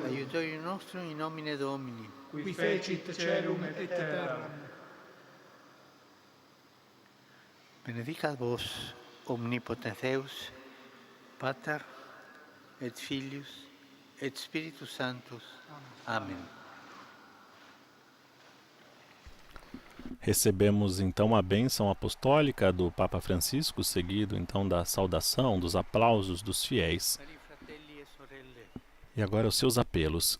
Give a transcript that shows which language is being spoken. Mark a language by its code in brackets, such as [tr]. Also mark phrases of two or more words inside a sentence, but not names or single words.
[la] Aiutorium nostrum in nomine Domini. Qui fecit caelum et terram. Benedicat vos, omnipotens Deus, Pater, et Filius, et Spiritus Sanctus. [pt] Amém. Recebemos então a bênção apostólica do Papa Francisco, seguido então da saudação, dos aplausos dos fiéis. E agora os seus apelos.